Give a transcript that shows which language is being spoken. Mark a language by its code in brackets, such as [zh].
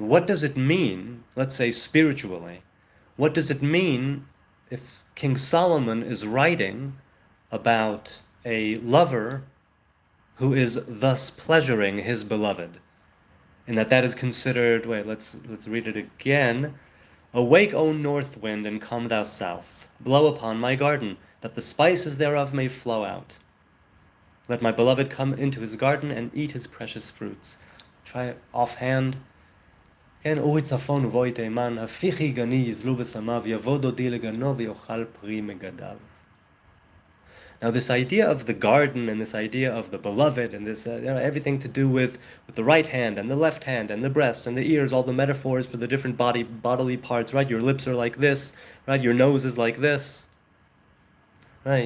[en] What does it mean? Let's say spiritually. What does it mean if King Solomon is writing about a lover who is thus pleasuring his beloved, and that is considered? Wait, let's read it again. Awake, O north wind, and come thou south. Blow upon my garden, that the spices thereof may flow out. Let my beloved come into his garden and eat his precious fruits. Try it offhand. [he] כן, אורי צפון ובואי תימן, הפיכי גני יזלו בשמיו, יבוא דודי לגנו ויאכל פרי מגדיו. [en] Now this idea of the garden and this idea of the beloved and this everything to do with the right hand and the left hand and the breast and the ears, all the metaphors for the different bodily parts, right? Your lips are like this, right? Your nose is like this, right?